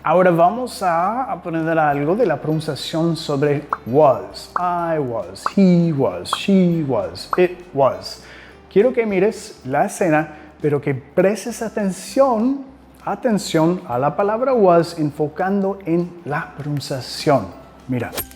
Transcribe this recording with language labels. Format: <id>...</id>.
<es>Ahora vamos a aprender algo de la pronunciación sobre was.</es> <en>I was, he was, she was, it was.</en> <es>Quiero que mires la escena, pero que prestes atención a la palabra was, enfocando en la pronunciación. Mira.</es>